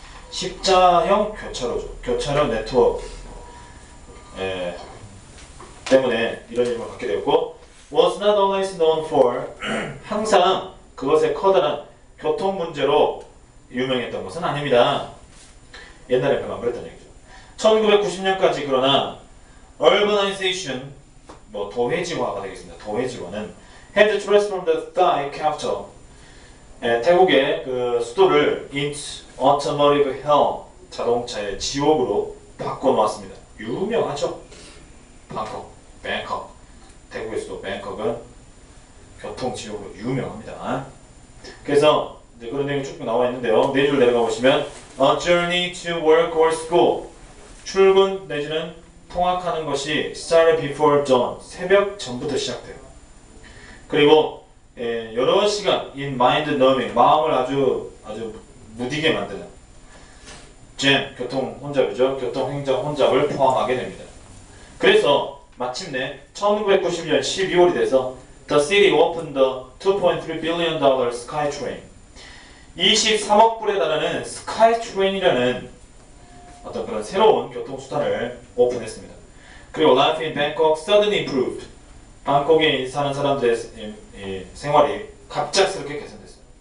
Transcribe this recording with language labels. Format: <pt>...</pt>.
<ko>십자형 교차로죠. 교차로 네트워크 때문에 이런 이름을 갖게 되었고</ko> <en>was not always known for</en> <ko>항상 그것의 커다란 교통 문제로 유명했던 것은 아닙니다. 옛날에 그만 그랬던 얘기죠. 1990년까지 그러나 urbanization, 도회지화가 되겠습니다. 도회지화는</ko> <en>had transformed the Thai capital,</en> <ko>태국의 그 수도를</ko> <en>into automotive hell,</en> <ko>자동차의 지옥으로 바꿔놓았습니다. 유명하죠. 뱅콕. 태국의 수도 뱅콕은 교통지옥으로 유명합니다. 그래서 그런 내용이 쭉 나와 있는데요. 네 줄 내려가 보시면</ko> <en>A journey to work or school.</en> <ko>출근 내지는 통학하는 것이</ko> <en>started before dawn.</en> <ko>새벽 전부터 시작돼요. 그리고 여러 시간</ko> <en>in mind numbing.</en> <ko>마음을 아주 무디게 만드는 jam, 교통 혼잡이죠. 교통 행정 혼잡을 포함하게 됩니다. 그래서 마침내 1990년 12월이 돼서</ko> <en>The city opened the $2.3 billion SkyTrain.</en> <ko>23억 불에 달하는 스카이트레인이라는 어떤 그런 새로운 교통수단을 오픈했습니다. 그리고</ko> <en>Life in Bangkok suddenly improved.</en> <ko>방콕에 사는 사람들의 생활이 갑작스럽게 개선됐습니다.</ko>